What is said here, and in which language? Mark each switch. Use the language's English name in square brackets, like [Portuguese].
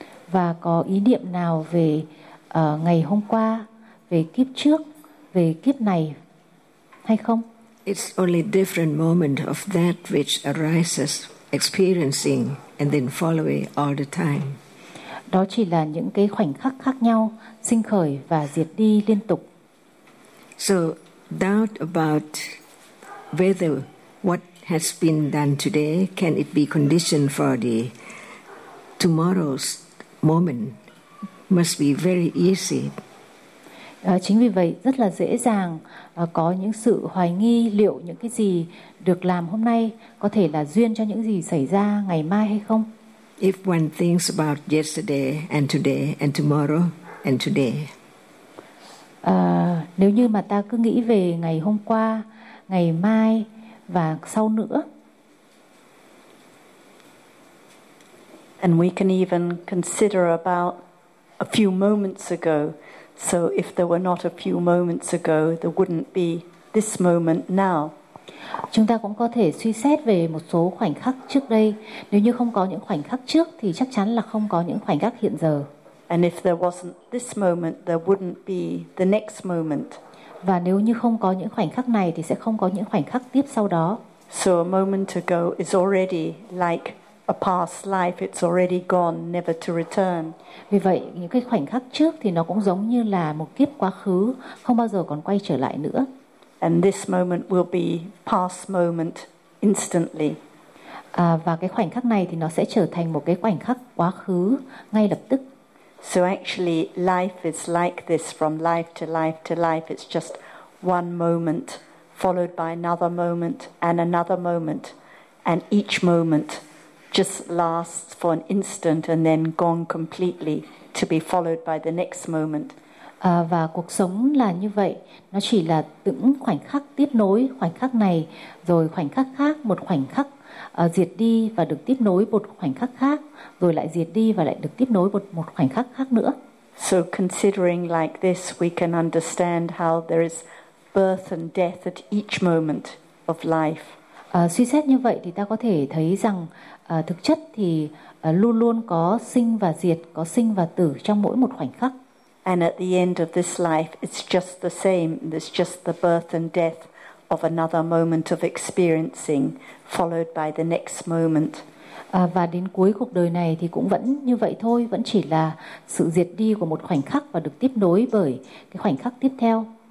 [Vietnamese] Và có ý niệm nào về ngày hôm qua, về kiếp trước, về kiếp này hay không? [English] It's only different moment of that which arises, experiencing and then following all the time. [Vietnamese] Đó chỉ là những cái khoảnh khắc khác nhau, sinh khởi và diệt đi liên tục. [English] So doubt about whether what has been done today can it be conditioned for the tomorrow's moment must be very easy. [Vietnamese] Chính vì vậy rất là dễ dàng có những sự hoài nghi liệu những cái gì được làm hôm nay có thể là duyên cho những gì xảy ra ngày mai hay không. [English] If one thinks about yesterday and today and tomorrow and today. [Vietnamese] Nếu như mà ta cứ nghĩ về ngày hôm qua, ngày mai và sau nữa. [English] And we can even consider about a few moments ago. So if there were not a few moments ago, there wouldn't be this moment now. [Vietnamese] Chúng ta cũng có thể suy xét về một số khoảnh khắc trước đây. Nếu như không có những khoảnh khắc trước thì chắc chắn là không có những khoảnh khắc hiện giờ. [English] And if there wasn't this moment, there wouldn't be the next moment. [Vietnamese] Và nếu như không có những khoảnh khắc này thì sẽ không có những khoảnh khắc tiếp sau đó. [English] So a moment ago is already like a past life, it's already gone, never to return. [Vietnamese] Vì vậy, những cái khoảnh khắc trước thì nó cũng giống như là một kiếp quá khứ, không bao giờ còn quay trở lại nữa. [English] And this moment will be past moment instantly. [Vietnamese] Và cái khoảnh khắc này thì nó sẽ trở thành một cái khoảnh khắc quá khứ ngay lập tức. [English] So actually, life is like this from life to life to life. It's just one moment followed by another moment, and each moment just lasts for an instant and then gone completely to be followed by the next moment. [Vietnamese] Và cuộc sống là như vậy, nó chỉ là những khoảnh khắc tiếp nối, khoảnh khắc này rồi khoảnh khắc khác, một khoảnh khắc diệt đi và được tiếp nối một khoảnh khắc khác, rồi lại diệt đi và lại được tiếp nối một khoảnh khắc khác nữa. [English] So considering like this, we can understand how there is birth and death at each moment of life. [Vietnamese] Suy xét như vậy thì ta có thể thấy rằng thực chất thì luôn luôn có sinh và diệt, có sinh và tử trong mỗi một khoảnh khắc. [English] And at the end of this life, it's just the same. It's just the birth and death of another moment of experiencing, followed by the next moment. [Vietnamese] Và đến cuối cuộc đời này thì cũng vẫn như vậy thôi, vẫn chỉ là sự diệt đi của một khoảnh khắc và được tiếp nối bởi cái khoảnh khắc tiếp theo.